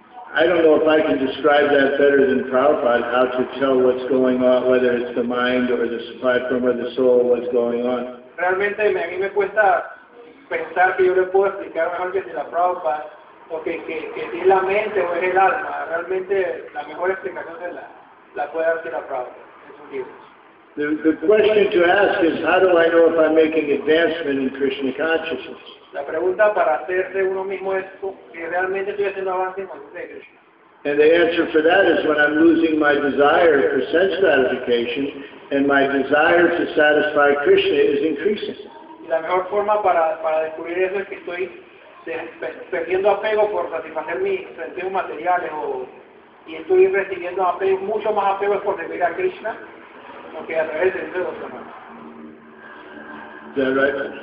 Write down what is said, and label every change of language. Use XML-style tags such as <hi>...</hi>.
<en>I don't know if I can describe that better than Prabhupada, how to tell what's going on, whether it's the mind or the platform or the soul, what's going on.</en> <es>Realmente, a mí me cuesta pensar que yo le puedo explicar mejor que si la Prabhupada. Okay, que es la mente o es el alma. Realmente la mejor explicación de la puede darse la Prabhupada.</es> <en>The question to ask is, how do I know if I'm making advancement in Krishna consciousness?</en> <es>La pregunta para hacerse uno mismo es si realmente estoy haciendo avance en conciencia de Krishna.</es> <en>And the answer for that is when I'm losing my desire for sense gratification and my desire to satisfy Krishna is increasing.</en> <es>Y la mejor forma para descubrir eso es que estoy perdiendo apego por satisfacer mis sentidos materiales y estoy recibiendo apego, mucho más apego es por servir a Krishna que a través de Dios.</es> <en>Is that right?</en>